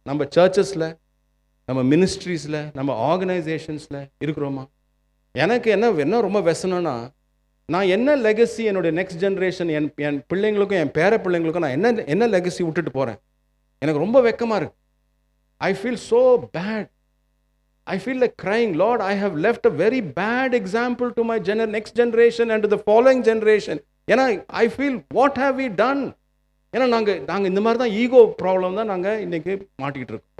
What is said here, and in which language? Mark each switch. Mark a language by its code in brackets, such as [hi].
[ta] நம்ம சர்ச்சஸ்ல, நம்ம மினிஸ்ட்ரீஸில், நம்ம ஆர்கனைசேஷன்ஸில் இருக்கிறோமா? எனக்கு என்ன ரொம்ப வெசனம்னா, நான் என்ன லெகசி என்னுடைய நெக்ஸ்ட் ஜென்ரேஷன், என் பிள்ளைங்களுக்கும் என் பேர பிள்ளைங்களுக்கும் நான் என்ன லெகசி விட்டுட்டு போகிறேன்? எனக்கு ரொம்ப வெக்கமாக இருக்கு. [en] I feel so bad. I feel like crying, Lord, I have left a very bad example to my next generation and to the following generation. [ta] ஏன்னா [en] I feel, what have we done? [ta] ஏன்னா நாங்கள் இந்த மாதிரி தான் ego problem தான் நாங்கள் இன்னைக்கு மாட்டிக்கிட்டு இருக்கோம்.